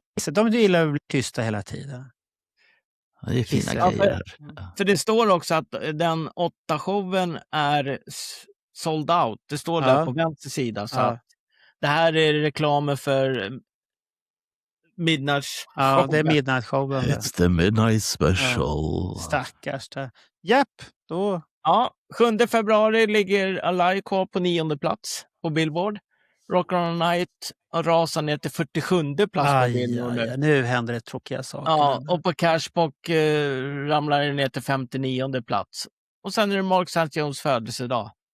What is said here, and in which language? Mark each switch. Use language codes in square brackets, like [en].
[sv] De gillar att bli tysta hela tiden. Ja, det är fina grejer. För det står också att den 8-showen är sold out. Det står där på vänster sida. Så att det här är reklamen för Midnight. Ja, det är Midnight-showen. [en] It's the Midnight Special. [sv] Stackars. Japp, då... Ja, 7 februari ligger Alive kvar på 9:e plats på Billboard. Rock on Night rasar ner till 47:e plats på Billboard nu. Nu händer det tråkiga saker. Ja, och på Cashbox ramlar det ner till 59:e plats. Och sen är det Mark St. Jones födelsedag.